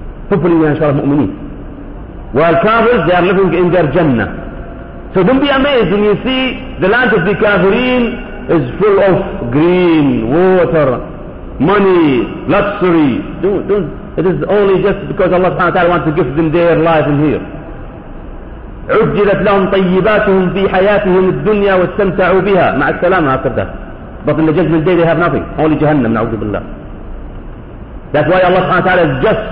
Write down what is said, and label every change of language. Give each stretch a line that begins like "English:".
English: Hopefully we are inshallah mu'mineen. While kafirs, they are living in their Jannah. So don't be amazed when you see the land of the kafirin is full of green, water, money, luxury. It is only just because Allah subhanahu wa ta'ala wants to give them their life in here.
Arabic: عُجِّلَتْ لَهُمْ طَيِّبَاتُهُمْ فِي حَيَاتِهِمْ الدُّنْيَا وَاسْتَمْتَعُوا بِهَا مع السلامة
English: after that. But in the judgment day they have nothing. Only Jahannam,
Arabic: نعوذ بالله.
English: That's why Allah subhanahu wa ta'ala is just.